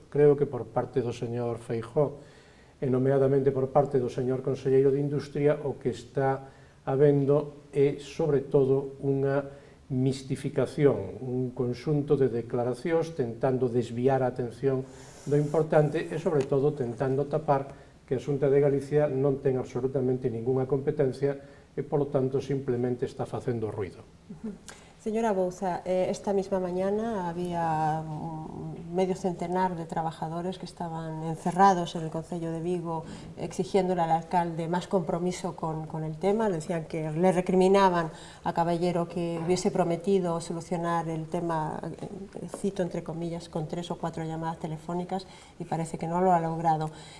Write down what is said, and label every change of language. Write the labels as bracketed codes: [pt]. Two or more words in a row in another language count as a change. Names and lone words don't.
[gl] Creo que por parte do señor Feijóo e nomeadamente por parte do señor Conselleiro de Industria o que está habendo é, sobre todo, unha mistificación, un conxunto de declaracións tentando desviar a atención do importante e, sobre todo, tentando tapar que a Xunta de Galicia non ten absolutamente ningunha competencia e, polo tanto, simplemente está facendo ruido. [es] Señora Bouza, esta misma mañana había medio centenar de trabajadores que estaban encerrados en el Concello de Vigo exigiéndole al alcalde más compromiso con el tema. Le decían que le recriminaban a Caballero que hubiese prometido solucionar el tema, cito entre comillas, con 3 o 4 llamadas telefónicas y parece que no lo ha logrado.